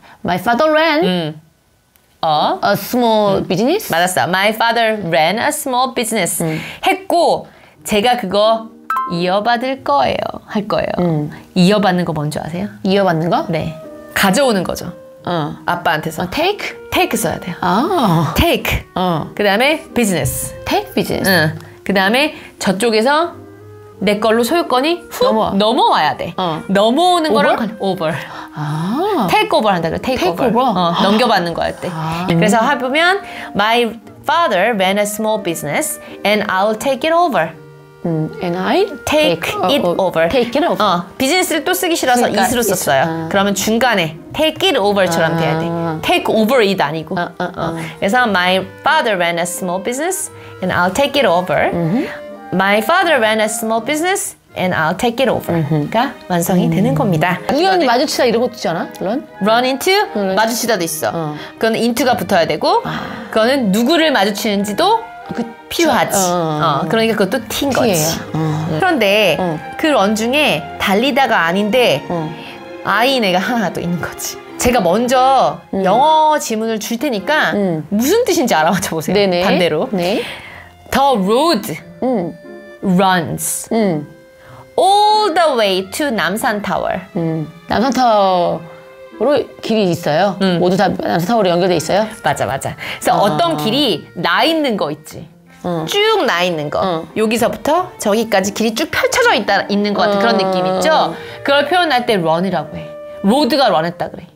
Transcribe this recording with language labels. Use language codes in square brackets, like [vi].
[en] My father ran a small business. [ko] 맞았어. [en] My father ran a small business. [ko] 했고 제가 그거 이어받을 거예요. 할 거예요. 이어받는 거 뭔지 아세요? 이어받는 거? 네. 가져오는 거죠. 아빠한테서. [en] take? [ko] take 써야 돼요. take. 그 다음에 business. [en] take business. [ko] 그 다음에 저쪽에서 내 걸로 소유권이 넘어와야 돼. 넘어오는 거랑 over. take over 한다 그래. take over. 넘겨받는 거 할 때. 그래서 해보면 [en] my father ran a small business and I'll take it over. And I take it over. take it over. [ko] 비즈니스를 또 쓰기 싫어서 그러니까 it으로 썼어요. 그러면 중간에 take it over처럼 돼야 돼. [en] take over it [ko] 아니고. 그래서 [en] my father ran a small business and I'll take it over. My father ran a small business and I'll take it over. [ko] 가 완성이 되는 겁니다. 우연히 마주치다 이런 것도 있잖아. run into 마주치다도 있어. 그건 into가 붙어야 되고 그거는 누구를 마주치는지도 필요하지. 그러니까 그것도 T인 거지. 그런데 그 런 중에 달리다가 아닌데 I인 애가 하나 더 있는 거지. 제가 먼저 영어 지문을 줄 테니까 무슨 뜻인지 알아맞혀 보세요. 네네. 반대로. 네. [en] The road runs all the way to 남산타워. [ko] 남산타워로 길이 있어요. 모두 다 남산타워로 연결돼 있어요. 맞아. 그래서 어떤 길이 나 있는 거 있지. 쭉 나 있는 거. 여기서부터 저기까지 길이 쭉 펼쳐져 있는 것 같은 그런 느낌 있죠? 그걸 표현할 때 run이라고 해. 로드가 run했다 그래.